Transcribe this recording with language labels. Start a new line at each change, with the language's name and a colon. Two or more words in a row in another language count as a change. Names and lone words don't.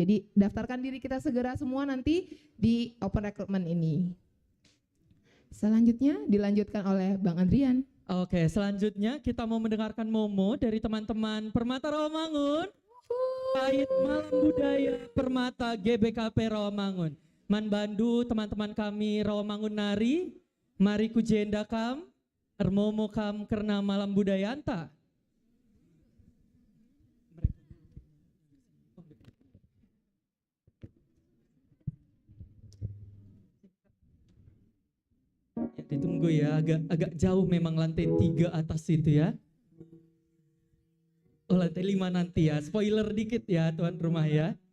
Indonesian: Jadi daftarkan diri kita segera semua nanti di open recruitment ini. Selanjutnya dilanjutkan oleh Bang Adrian. Oke, selanjutnya kita mau mendengarkan Momo dari teman-teman Permata Rawamangun. Pahit Malam Budaya Permata GBKP Rawamangun.
Batak Karo: Man bandu teman-teman kami Rawamangun nari, mari kujenda kam, ermomo kam kerna malam budaya anta.
Indonesian: Ditunggu ya, agak jauh memang lantai 3 atas itu ya. Oh lantai 5 nanti ya, spoiler dikit ya tuan rumah ya.